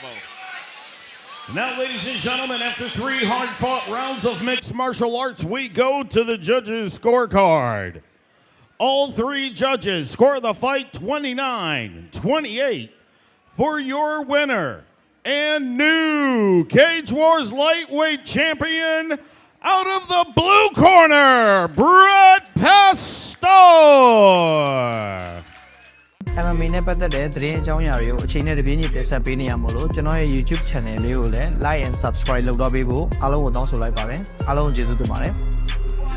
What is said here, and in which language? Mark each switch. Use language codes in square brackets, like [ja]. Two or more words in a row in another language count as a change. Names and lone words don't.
[en] Now, ladies and gentlemen, after 3 hard-fought rounds of mixed martial arts, we go to the judges' scorecard. All 3 judges score the fight 29-28 for your winner and new Cage Wars lightweight champion out of the blue corner, Brett Pastore. [my] MMA နဲ့ပတ်သက်တဲ့သတင်းအကြောင်းအရာတွေကိုအချိန်နဲ့တပြေးညီတင်ဆက်ပေးနေရမို့လို့ကျွန်တော်ရဲ့ YouTube channel လေးကိုလည်း [en] like and subscribe [my] လုပ်တော့ပေးဖို့အားလုံးကိုတောင်းဆိုလိုက်ပါတယ်အားလုံးကျေးဇူးတင်ပါတယ်